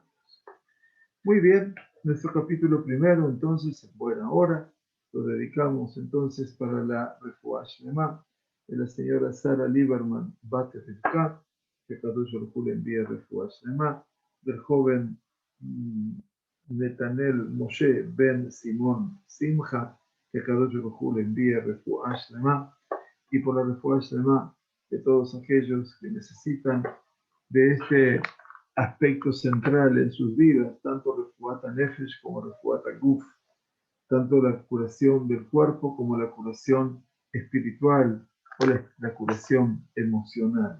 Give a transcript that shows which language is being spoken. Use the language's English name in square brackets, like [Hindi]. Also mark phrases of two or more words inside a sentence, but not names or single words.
[Spanish] Muy bien, nuestro capítulo primero, entonces, en buena hora, lo dedicamos entonces para la [Hebrew] רפואה שלמה [Spanish] de la señora Sara Lieberman Bate Rivka, que [Hebrew] קדוש ברוך הוא [Spanish] le envía [Hebrew] רפואה שלמה, [Spanish] del joven Netanel Moshe Ben Simón Simcha, que [Hebrew] קדוש ברוך הוא [Spanish] le envía [Hebrew] רפואה שלמה, [Spanish] y por la [Hebrew] רפואה שלמה [Spanish] de todos aquellos que necesitan de este aspecto central en sus vidas, tanto [Hebrew] רפואת נפש [Spanish] como [Hebrew] רפואת גוף, [Spanish] tanto la curación del cuerpo como la curación espiritual o la curación emocional.